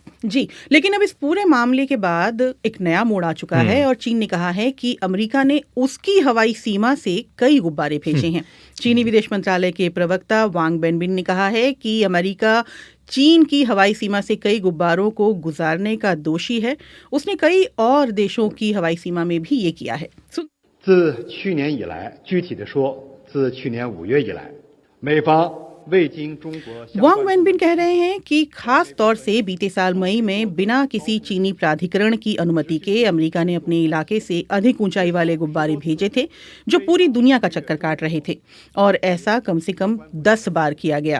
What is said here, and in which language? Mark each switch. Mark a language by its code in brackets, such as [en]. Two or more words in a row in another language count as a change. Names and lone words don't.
[hi] जी, लेकिन अब इस पूरे मामले के बाद एक नया मोड़ आ चुका है और चीन ने कहा है कि अमेरिका ने उसकी हवाई सीमा से कई गुब्बारे भेजे हैं। चीनी विदेश मंत्रालय के प्रवक्ता वांग बेनबिन ने कहा है कि अमेरिका चीन की हवाई सीमा से कई गुब्बारों को गुजारने का दोषी है। उसने कई और देशों की हवाई सीमा में भी ये किया है। [zh] 自去年以来，具体的说，自去年5月以来，美方 [hi] वांग वेनबिन कह रहे हैं कि खास तौर से बीते साल मई में बिना किसी चीनी प्राधिकरण की अनुमति के अमेरिका ने अपने इलाके से अधिक ऊंचाई वाले गुब्बारे भेजे थे जो पूरी दुनिया का चक्कर काट रहे थे, और ऐसा कम से कम 10 बार किया गया।